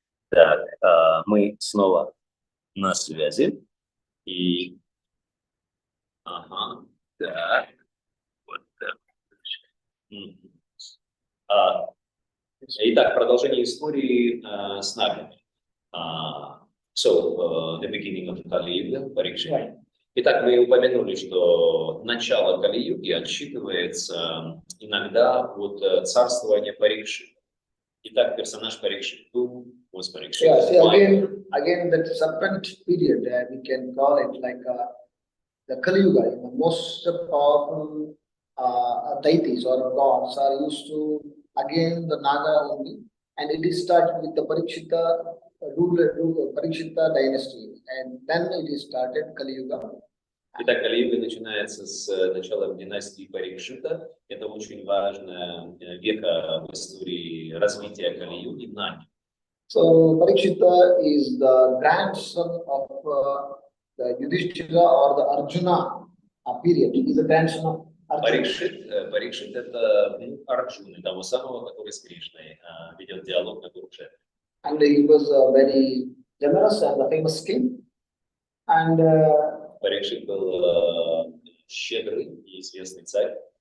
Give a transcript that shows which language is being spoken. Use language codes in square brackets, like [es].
[ru] Так, мы снова на связи. И... Ага, так. Вот так. Итак, продолжение истории с нагами. [en] The beginning of Kali-юга, Парикшит. [ru] Итак, мы упомянули, что начало Кали-юги отсчитывается иногда от царствования Парикшита. Итак, персонаж Парикшит. [en] Who was Parikshit? Yeah, see, again, that serpent period, we can call it like the Kali-yuga. The most powerful deities or gods are used to, again, the Naga only, and it is started with the Parikshita Parikshita dynasty, and then it is started Kali-yuga. [ru] Итак, Кали-юга начинается с начала династии Парикшита. Это очень важная веха в истории развития Кали-юги, Наги. [en] So Parikshita is the grandson of the Yudhishthira or the Arjuna period. He is the grandson of Arjuna. [ru] Парикшит это внук Арджуны, того самого, который с Кришной ведет диалог на Курукшетре. [en] And he was a very generous and a famous king. And [ru] Парикшит был щедрый и известный царь.